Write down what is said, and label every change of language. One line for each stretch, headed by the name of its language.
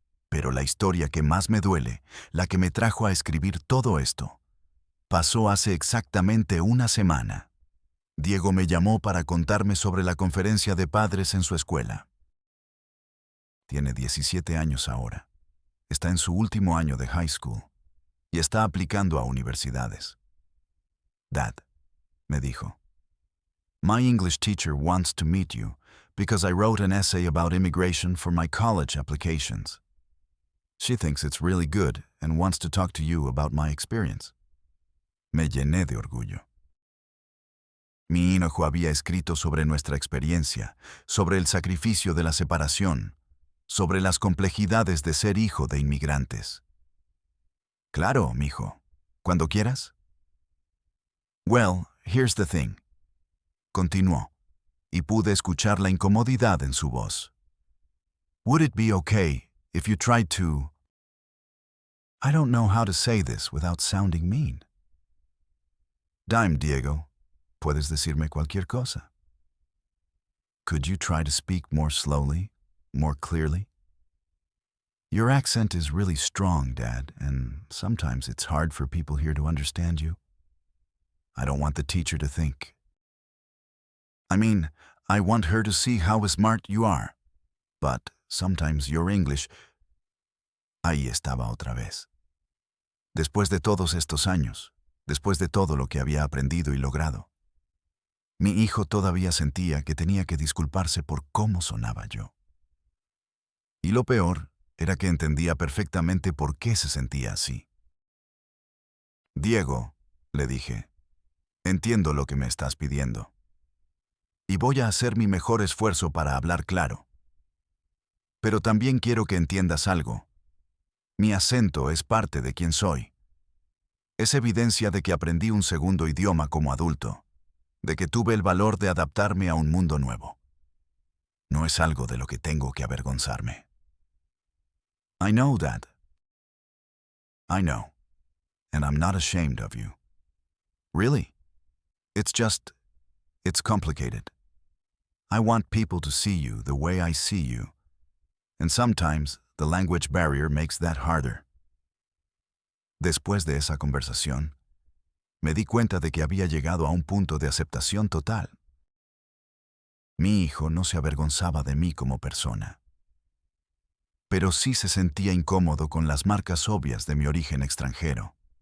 Spanish: Pero la historia que más me duele, la que me trajo a escribir todo esto, pasó hace exactamente una semana. Diego me llamó para contarme sobre la conferencia de padres en su escuela. Tiene 17 años ahora. Está en su último año de high school y está aplicando a universidades.
English: Dad,
Spanish: me dijo,
English: my English teacher wants to meet you because I wrote an essay about immigration for my college applications. She thinks it's really good and wants to talk to you about my experience.
Spanish: Me llené de orgullo. Mi hijo había escrito sobre nuestra experiencia, sobre el sacrificio de la separación, sobre las complejidades de ser hijo de inmigrantes. Claro, mijo. Cuando quieras.
English: Well, here's the thing.
Spanish: Continuó, y pude escuchar la incomodidad en su voz.
English: Would it be okay if you tried to... I don't know how to say this without sounding mean.
Spanish: Dime, Diego. Puedes decirme cualquier cosa.
English: Could you try to speak more slowly, more clearly? Your accent is really strong, Dad, and sometimes it's hard for people here to understand you. I don't want the teacher to think. I want her to see how smart you are. But sometimes your English...
Spanish: Ahí estaba otra vez. Después de todos estos años, después de todo lo que había aprendido y logrado, mi hijo todavía sentía que tenía que disculparse por cómo sonaba yo. Y lo peor era que entendía perfectamente por qué se sentía así. Diego, le dije, entiendo lo que me estás pidiendo. Y voy a hacer mi mejor esfuerzo para hablar claro. Pero también quiero que entiendas algo. Mi acento es parte de quien soy. Es evidencia de que aprendí un segundo idioma como adulto, de que tuve el valor de adaptarme a un mundo nuevo. No es algo de lo que tengo que avergonzarme.
English: I know that. I know. And I'm not ashamed of you. Really? It's complicated. I want people to see you the way I see you. And sometimes the language barrier makes that harder.
Spanish: Después de esa conversación, me di cuenta de que había llegado a un punto de aceptación total. Mi hijo no se avergonzaba de mí como persona, pero sí se sentía incómodo con las marcas obvias de mi origen extranjero.